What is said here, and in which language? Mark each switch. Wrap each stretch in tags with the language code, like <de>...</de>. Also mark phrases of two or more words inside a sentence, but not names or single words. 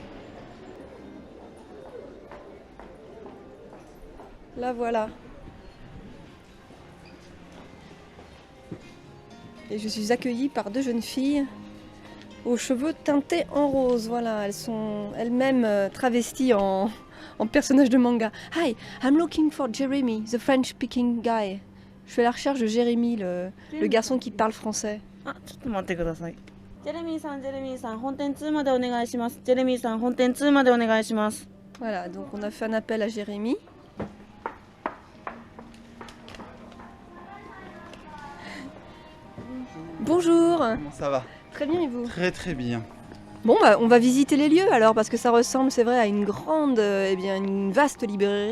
<fr>Là voilà. Et je suis accueillie par 2 jeunes filles aux cheveux teintés en rose. Voilà, elles sont elles-mêmes travesties en personnages de manga.</fr> <en>Hi, I'm looking for Jeremy, the French-speaking guy.</en> <fr>Je fais la recherche de Jérémy, le garçon qui parle français.</fr> <ja>Ah, ちょっと待ってください。ジェレミーさん、本店2までお願いします。ジェレミーさん、本店2までお願いします。</ja> <fr>Voilà, donc on a fait un appel à Jérémy. Bonjour. Comment ça va? Très bien, et vous? Très très bien. Bon, bah, on va visiter les lieux alors, parce que ça ressemble, c'est vrai, à une grande, une vaste librairie.</fr>